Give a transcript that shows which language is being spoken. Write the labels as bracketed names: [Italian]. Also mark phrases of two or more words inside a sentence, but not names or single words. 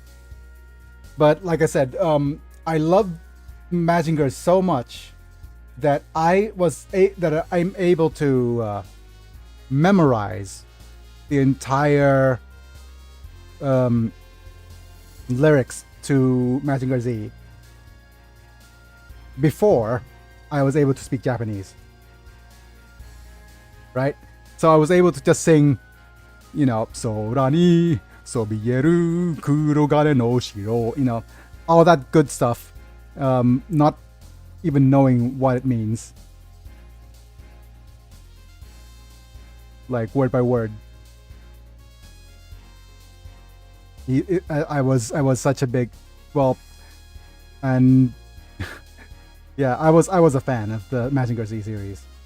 [English] But like I said, I love Mazinger so much that I'm able to memorize the entire lyrics to Mazinger Z before I was able to speak Japanese, right? So I was able to just sing, [Japanese] 空にそびえる くろがねの城, [English] all that good stuff, not even knowing what it means, like word by word. I was such a big, and yeah, I was a fan of the Mazinger Z series,